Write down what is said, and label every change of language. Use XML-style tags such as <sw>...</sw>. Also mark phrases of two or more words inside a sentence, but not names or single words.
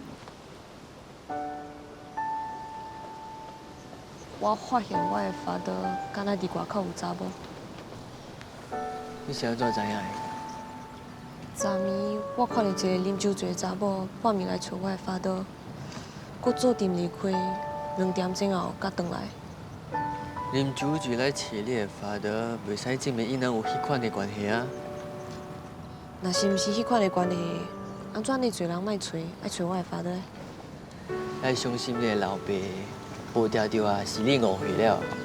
<nan>我发现我的father敢若伫外口有查某。你是安怎知影的？昨暝我看到一个啉酒醉的查某，半暝来找我的father，我做店离开，2点钟后才回来。啉酒就来找你的法的，袂使证明伊人有迄款的关系啊。若是毋是迄款的关系，安怎你侪人莫找，爱找我的法的？爱相信你的老爸，无条条啊是你误会了。</nan>